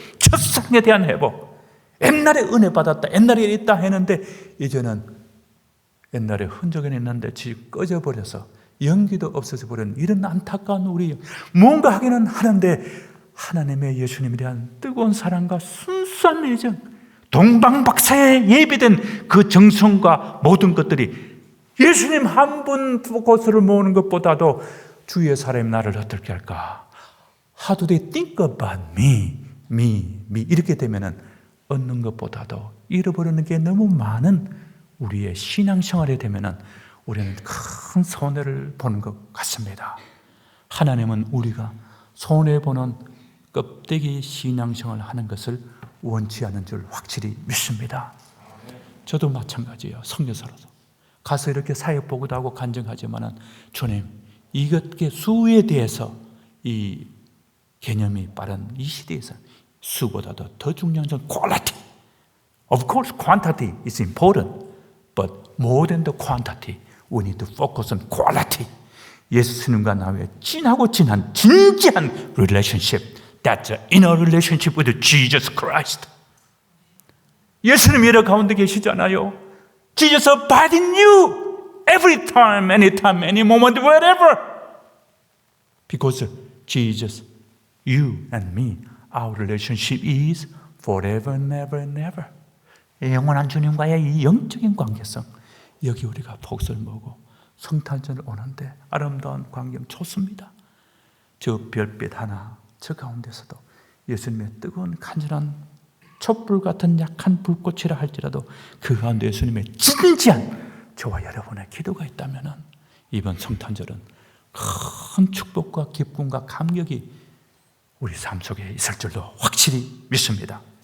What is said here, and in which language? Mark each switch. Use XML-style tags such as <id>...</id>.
<ko>첫사랑에 대한 회복. 옛날에 은혜 받았다, 옛날에 있다 했는데 이제는 옛날에 흔적은 있는데 꺼져버려서 연기도 없어져 버린 이런 안타까운 우리, 뭔가 하기는 하는데 하나님의 예수님에 대한 뜨거운 사랑과 순수한 애정, 동방박사에 예비된 그 정성과 모든 것들이 예수님 한 분 곳을 모으는 것보다도 주위의 사람이 나를 어떻게 할까?</ko> <en>How do they think about me?</en> <ko>이렇게 되면은 얻는 것보다도 잃어버리는 게 너무 많은 우리의 신앙생활이 되면은 우리는 큰 손해를 보는 것 같습니다. 하나님은 우리가 손해보는 껍데기 신앙생활을 하는 것을 원치 않은 줄 확실히 믿습니다. 저도 마찬가지예요. 선교사로서 가서 이렇게 사역 보고도 하고 간증하지만은, 주님, 이것의 수에 대해서 이 개념이 빠른 이 시대에서 수보다도 더 중요한 건 quality.</ko> <en>Of course, quantity is important, but more than the quantity, we need to focus on quality.</en> <ko>예수님과 나의 진하고 진한 진지한 relationship.</ko> <en>That's an inner relationship with Jesus Christ.</en> <ko>예수님 여러 가운데 계시잖아요.</ko> <en>Jesus abide in you every time, anytime, any moment, wherever. Because Jesus, you and me, our relationship is forever, never, never.</en> <ko>영원한 주님과의 이 영적인 관계성, 여기 우리가 복을 먹고 성탄절을 오는데 아름다운 광경 좋습니다. 저 별빛 하나, 저 가운데서도 예수님의 뜨거운 간절한 촛불 같은 약한 불꽃이라 할지라도 그 가운데 예수님의 진지한 저와 여러분의 기도가 있다면 이번 성탄절은 큰 축복과 기쁨과 감격이 우리 삶 속에 있을 줄로 확실히 믿습니다.</ko>